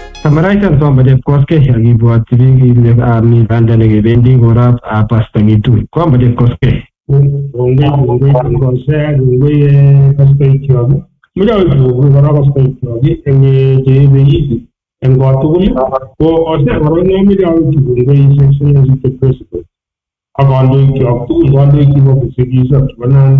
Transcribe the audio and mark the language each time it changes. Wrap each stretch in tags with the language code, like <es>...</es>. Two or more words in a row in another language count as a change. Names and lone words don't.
<kln>Samaraitan kwamba Chepkoskei akibwotyi biik ile mi banda nekebendi korap Pastor Ng'itui kwamba Chepkoskei. Kongoi koskoikyok. Moche kongoi kora koskoikyok eng cheibe eng kot tugul ko ose korok nomeche akochi kongoi</kln> <en>His Excellency the President</en> <kln>ak kandoikyok tugul, kandoik chebo kipsigis chebo Nandi.</kln>